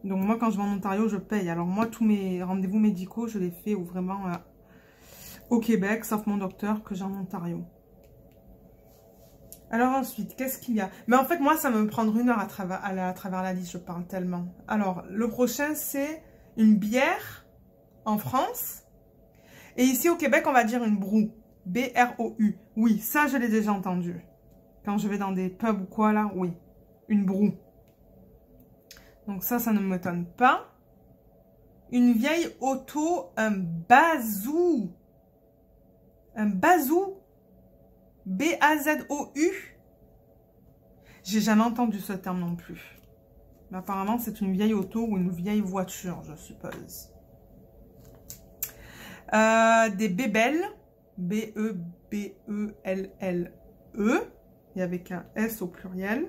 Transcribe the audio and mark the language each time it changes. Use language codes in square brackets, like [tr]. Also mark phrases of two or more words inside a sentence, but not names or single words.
[fr] Donc moi, quand je vais en Ontario, je paye. Alors moi, tous mes rendez-vous médicaux, je les fais vraiment au Québec, sauf mon docteur que j'ai en Ontario. Alors ensuite, qu'est-ce qu'il y a? Mais en fait, moi, ça va me prendre 1 heure à travers la liste, je parle tellement. Alors, le prochain, c'est une bière en France. Et ici, au Québec, on va dire une broue. B-R-O-U. Oui, ça, je l'ai déjà entendu. Quand je vais dans des pubs ou quoi, là, oui. Une broue. Donc ça ne m'étonne pas. Une vieille auto, un bazou. Un bazou. B-A-Z-O-U. J'ai jamais entendu ce terme non plus. Mais apparemment, c'est une vieille auto ou une vieille voiture, je suppose. Des bébelles. B-E-B-E-L-L-E. Et avec un S au pluriel.